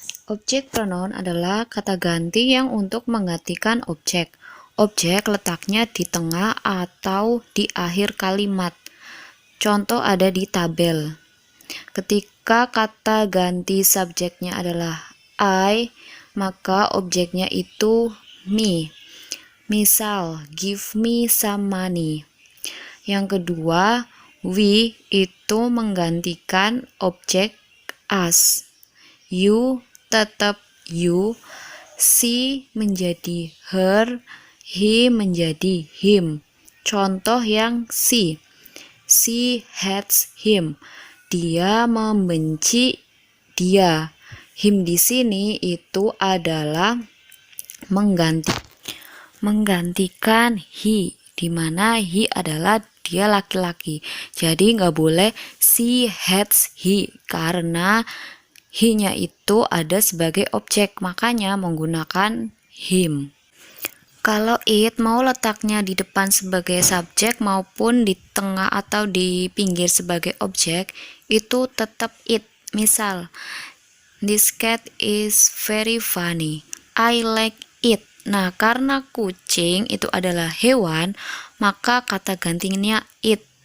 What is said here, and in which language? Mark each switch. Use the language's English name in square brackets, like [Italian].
[Indonesian] Objek pronoun adalah kata ganti yang untuk menggantikan objek. Objek letaknya di tengah atau di akhir kalimat. Contoh ada di tabel. Ketika kata ganti subjeknya adalah I, maka objeknya itu me. Misal, [English] give me some money. [Indonesian] Yang kedua, we itu menggantikan objek us. You tetap you, she menjadi her, he menjadi him. Contoh yang [English] she hates him. [Indonesian] Dia membenci dia. Him di sini itu adalah menggantikan he, di mana he adalah dia laki-laki. Jadi nggak boleh [English] she hates he [Indonesian] karena he-nya itu ada sebagai objek, makanya menggunakan him. Kalau it mau letaknya di depan sebagai subjek maupun di tengah atau di pinggir sebagai objek, itu tetap it. Misal, [English] this cat is very funny. I like it. [Indonesian] Nah, karena kucing itu adalah hewan, maka kata gantinya it.